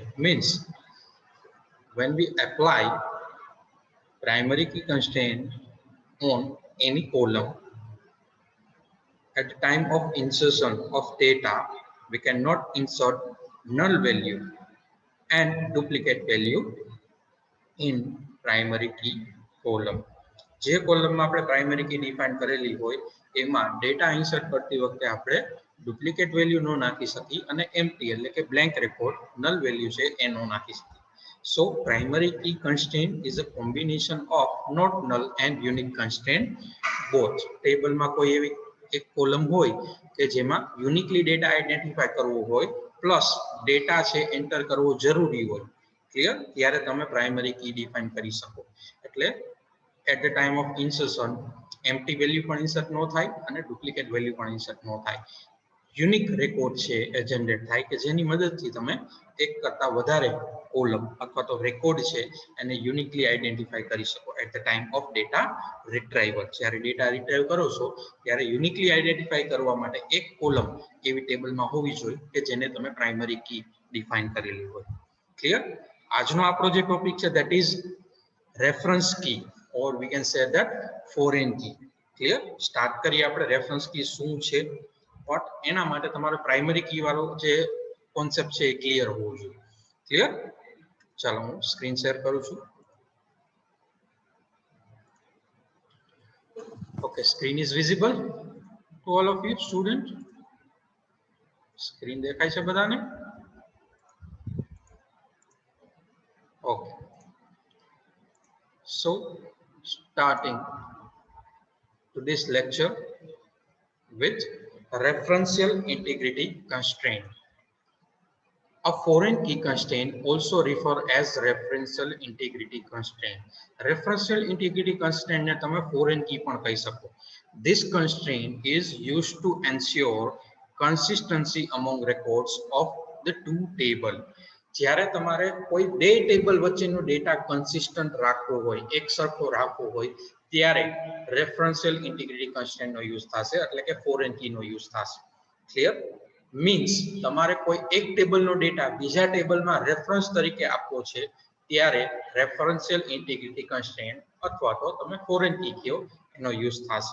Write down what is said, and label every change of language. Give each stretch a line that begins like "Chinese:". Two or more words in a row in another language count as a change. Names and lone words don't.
English: Means when we apply primary key constraint on any column, at the time of insertion of data, we cannot insert null value and duplicate value in primary key column.
Gujarati: જે કોલમમાં આપણે
English: primary key
Gujarati: ડિફાઇન કરેલી હોય એમાં ડેટા ઇન્સર્ટ કરતી વખતે આપણે
English: duplicate value
Gujarati: ન નાખી શકી અને એમ્પ્ટી એટલે કે
English: blank record null value
Gujarati: છે એ ન નાખી શકી.
English: So primary key constraint is a combination of not null and unique constraint both.
Gujarati: ટેબલમાં કોઈ એવી એક કોલમ હોય કે જેમાં
English: uniquely data identify
Gujarati: કરવો હોય પ્લસ ડેટા છે એન્ટર કરવો જરૂરી હોય, ક્લિયર, ત્યારે તમે
English: primary key
Gujarati: ડિફાઇન કરી શકો. એટલે
English: at the time of insertion empty value
Gujarati: પણ ઇન્સર્ટ ન થાય અને
English: duplicate value
Gujarati: પણ ઇન્સર્ટ ન થાય.
English: unique record
Gujarati: છે એ જનરેટ થાય કે જેની મદદથી તમે એક કરતા વધારે કોલમ અથવા તો રેકોર્ડ છે એને
English: uniquely identify
Gujarati: કરી શકો
English: at the time of data retrieval.
Gujarati: જ્યારે
English: data retrieve
Gujarati: કરો છો ત્યારે
English: uniquely identify
Gujarati: કરવા માટે એક કોલમ એવી ટેબલમાં હોવી જોઈએ કે જેને તમે
English: primary key
Gujarati: ડિફાઇન કરેલી હોય. ક્લિયર? આજનો આપણો જે ટોપિક છે
English: that is reference key or we can say that foreign key. Clear?
Gujarati: સ્ટાર્ટ કરીએ આપણે
English: reference key
Gujarati: શું છે, બટ એના માટે તમારો
English: primary key
Gujarati: વાળો જે કોન્સેપ્ટ છે એ ક્લિયર હોવો જોઈએ. ક્લિયર? ચાલો હું
English: screen share
Gujarati: કરું છું.
English: Okay, screen is visible to all of you student?
Gujarati: સ્ક્રીન દેખાય છે બધાને?
English: ઓકે, so starting today's lecture with referential integrity constraint. A foreign key constraint also referred as referential integrity constraint. Referential integrity constraint
Gujarati: ને તમે
English: foreign key
Gujarati: પણ કહી શકો.
English: This constraint is used to ensure consistency among records of the two table.
Gujarati: જ્યારે તમારે કોઈ બે ટેબલ વચ્ચેનો ડેટા કન્સિસ્ટન્ટ રાખવો હોય, એકસરખો રાખવો હોય, ત્યારે
English: referential integrity constraint
Gujarati: યુઝ થશે, એટલે કે
English: foreign key
Gujarati: યુઝ થશે. ક્લિયર? મીન્સ તમારે કોઈ એક ટેબલનો ડેટા બીજા ટેબલમાં રેફરન્સ તરીકે આપવો છે ત્યારે
English: referential integrity constraint
Gujarati: અથવા તો તમે
English: foreign key
Gujarati: કહો એનો યુઝ થશે.